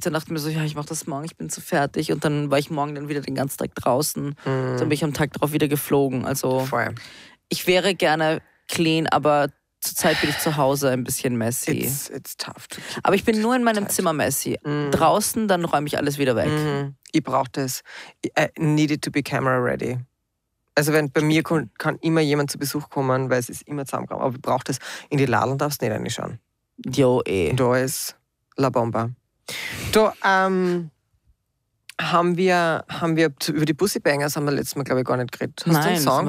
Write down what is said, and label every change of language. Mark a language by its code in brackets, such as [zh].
[de] Dann dachte ich mir so, ja, ich mache das morgen, ich bin zu fertig. Und dann war ich morgen dann wieder den ganzen Tag draußen. Mhm. Dann bin ich am Tag drauf wieder geflogen. Also ich wäre gerne clean, aber zurzeit bin ich zu Hause ein bisschen messy. [en] It's tough to keep. [de] Aber ich bin nur in meinem Zimmer messy. Mhm. Draußen, dann räume ich alles wieder weg. Mhm. Ich brauchte es. [en] I needed to be camera ready. [de] Also wenn bei mir kann immer jemand zu Besuch kommen, weil es ist immer zusammengekommen. Aber du brauchst es. In die Laden darfst du nicht reinschauen. Jo, eh. Da ist La Bomba. Da haben wir über die Bussi Bangers haben wir letztes Mal, glaube ich, gar nicht geredet. Hast du einen Song?